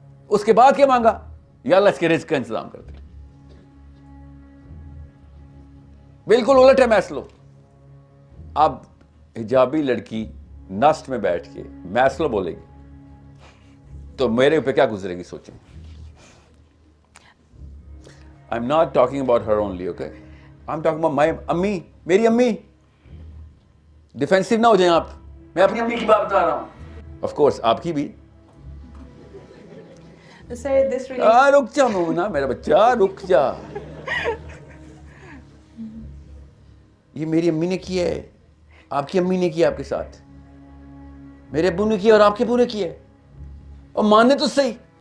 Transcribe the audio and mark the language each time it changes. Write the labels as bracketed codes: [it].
[ur] اس کے بعد کیا مانگا؟ یا اللہ اس کے رزق کا انتظام کر دے. بالکل الٹ ہے میسلو. اب حجابی لڑکی نسٹ میں بیٹھ کے میسلو بولے گی تو میرے اوپر کیا گزرے گی سوچیں. [en] I'm not talking about her only, okay? I'm talking about my ammi, [ur] میری امی. ڈیفینسو نہ ہو جائیں آپ, میں اپنی امی کی بات بتا رہا ہوں. آف کورس آپ کی بھی. [en] Sir, this really. [ur] رک جا مومنا, میرا بچہ رک جا. یہ میری امی نے کیا ہے, آپ کی امی نے کیا آپ کے ساتھ, میرے ابو نے کیا اور آپ کے ابو نے کیا, اور ماننے تو صحیح.